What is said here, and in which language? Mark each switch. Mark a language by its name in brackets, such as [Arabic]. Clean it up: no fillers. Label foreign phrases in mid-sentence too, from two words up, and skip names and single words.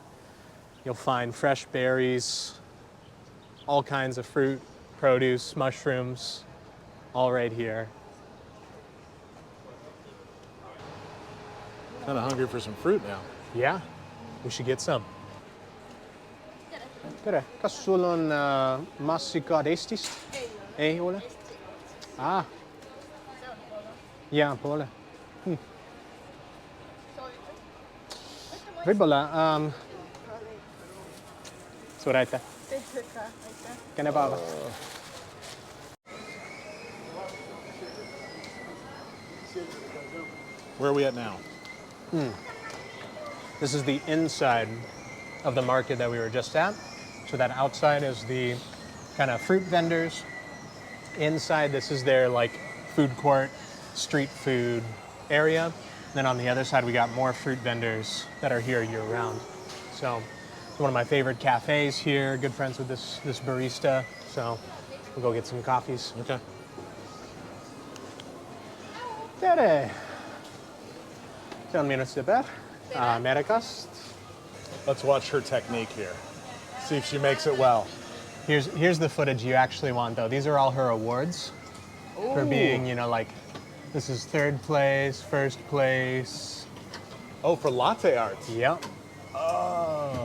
[English] You'll find fresh berries, all kinds of fruit, produce, mushrooms, all right here. Kind of hungry for some fruit now. Yeah, we should get some. [Estonian] Tere, kas sul on massikad Eestist? Ei ole? Ah. Jaa, pole. Võib-olla. Suur aitäh. Kene päeva. [English] Where are we at now? This is the inside of the market that we were just at. So that outside is the kind of fruit vendors. Inside, this is their like food court, street food area. And then on the other side, we got more fruit vendors that are here year round. So it's one of my favorite cafes here. Good friends with this barista. So we'll go get some coffees. Okay. [Estonian] Tere! See on minu sõber Ameerikast. [English] Let's watch her technique here. See if she makes it well. Here's the footage you actually want, though. These are all her awards for being, you know, like, this is third place, first place. Oh, for latte art. Yep. Oh.